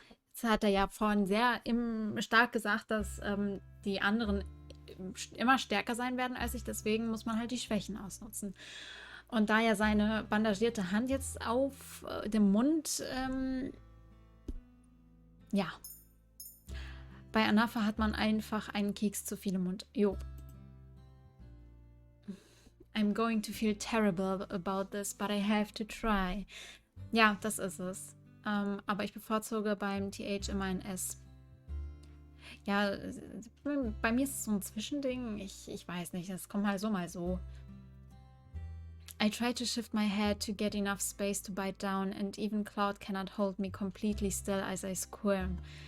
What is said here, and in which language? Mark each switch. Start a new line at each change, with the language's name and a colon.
German: Jetzt hat er ja vorhin sehr stark gesagt, dass die anderen immer stärker sein werden als ich. Deswegen muss man halt die Schwächen ausnutzen. Und da ja seine bandagierte Hand jetzt auf dem Mund, ja. Bei Anafa hat man einfach einen Keks zu viel im Mund. Jo.
English: I'm going to feel terrible about this, but I have to try.
German: Ja, das ist es. Aber ich bevorzuge beim TH immer ein S. Ja, bei mir ist es so ein Zwischending. Ich weiß nicht, das kommt mal so.
English: I try to shift my head to get enough space to bite down, and even Cloud cannot hold me completely still as I squirm.